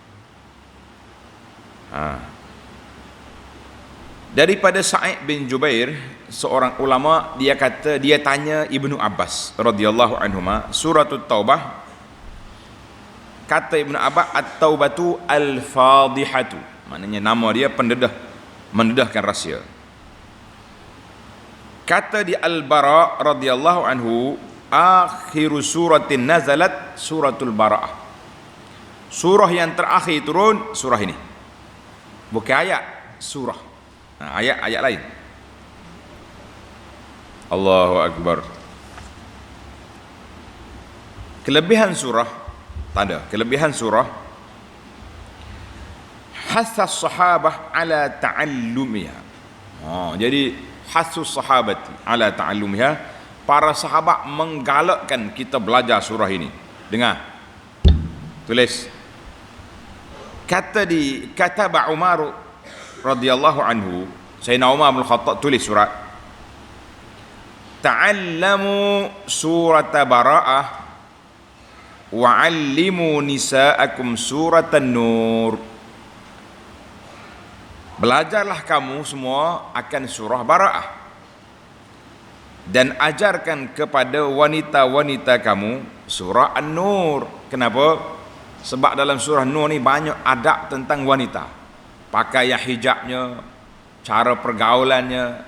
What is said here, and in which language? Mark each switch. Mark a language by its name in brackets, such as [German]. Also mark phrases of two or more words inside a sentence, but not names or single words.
[Malay] Daripada Sa'id bin Jubair, seorang ulama, dia kata, dia tanya Ibnu Abbas [Arabic] رضي الله عنهما, [Malay] suratul Taubah, kata Ibnu Abbas, [Arabic] التوبة الفاضحة, [Malay] maknanya nama dia pendedah, mendedahkan rahsia. Kata di Al-Bara [Arabic] رضي الله عنه, آخر سورة نزلت سورة براءة. [Malay] Surah yang terakhir turun surah ini. Bukan ayat, surah. Ayat-ayat lain. [Arabic] الله أكبر. [Malay] Kelebihan surah, tanda kelebihan surah, [Arabic] حث الصحابة على تعلمها. [Malay] Jadi [Arabic] حث الصحابة على تعلمها, [Malay] para sahabat menggalakkan kita belajar surah ini. Dengar, tulis. Kata di kataba Umar [Arabic] رضي الله عنه, [Malay] Sayyidina Umar bin Khattab tulis surat, [Arabic] تعلموا سورة براءة وعلموا نساءكم سورة النور. [Malay] Belajarlah kamu semua akan surah Bara'ah dan ajarkan kepada wanita-wanita kamu surah An-Nur. Kenapa? Sebab dalam surah Nur ni banyak adab tentang wanita, pakaian hijabnya, cara pergaulannya.